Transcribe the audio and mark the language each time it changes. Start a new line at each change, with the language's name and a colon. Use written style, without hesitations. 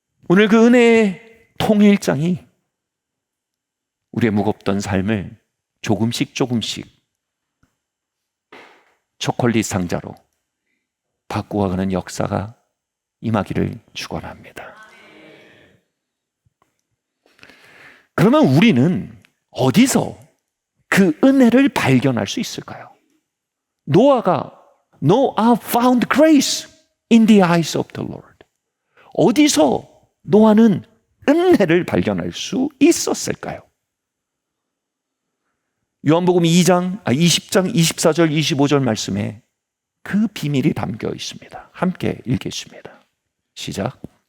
Korean: 오늘 그 은혜의 통일장이 우리의 무겁던 삶을 조금씩 초콜릿 상자로 바꾸어가는 역사가 임하기를 축원합니다. 그러면 우리는 어디서 그 은혜를 발견할 수 있을까요?
English: 노아가 Noah found grace in the eyes of the Lord.
Korean: 어디서 노아는 은혜를 발견할 수 있었을까요? 요한복음 20장 24절 25절 말씀에 그 비밀이 담겨 있습니다. 함께 읽겠습니다. 시작.